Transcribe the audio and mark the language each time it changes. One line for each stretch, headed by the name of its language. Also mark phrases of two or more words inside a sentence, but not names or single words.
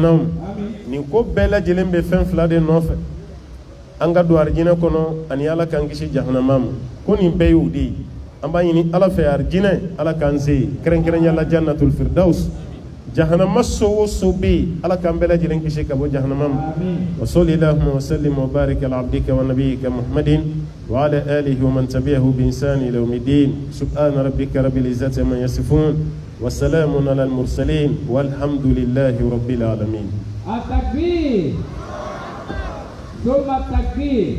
Bambara: n'aw ma nin ko bɛɛ lajɛlen bɛ fɛn fila de nɔfɛ an ka don arijinɛ kɔnɔ ani ala k'an kisi jahanama ma ko nin bɛɛ y'o de ye an b'a ɲini ala fɛ arijinɛ ala k'an se yen kɛrɛnkɛrɛnya la
Arabic: جنة الفردوس
Bambara: jahanama so o so bɛ yen ala k'an bɛɛ lajɛlen kisi ka bɔ jahanama ma
Arabic: وصل اللهم وسلم وبارك على عبدك ونبيك محمد وعلى آله ومن تبعه بإحسان إلى يوم الدين سبحان ربك رب العزة عما يصفون وسلام على المرسلين والحمد لله رب العالمين. التكبير. ثم تكبير.